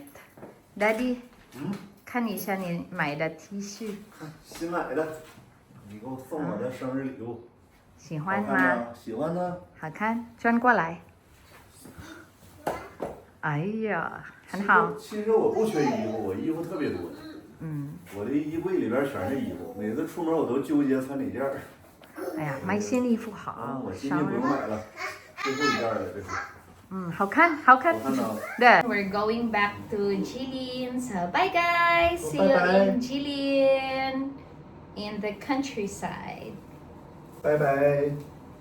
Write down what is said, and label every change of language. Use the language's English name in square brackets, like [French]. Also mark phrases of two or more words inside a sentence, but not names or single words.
[Chinese] Daddy, 看一下你买的 T 恤，新买的，你给我送我的生日礼物，喜好欢吗？看吗？喜欢呢。好看，转过来。哎呀，很好。其实我不缺衣服，我衣服特别多。嗯，我的衣柜里边全是衣服，每次出门我都纠结穿哪件儿。哎呀，买新衣服啊，好，我今天不生日用买了，最后一件了，这是。好看，好看。好看呢。对。 [English] We're going back to Jilin. So bye guys. See you Bye-bye. in Jilin in the countryside. [Chinese] 拜拜。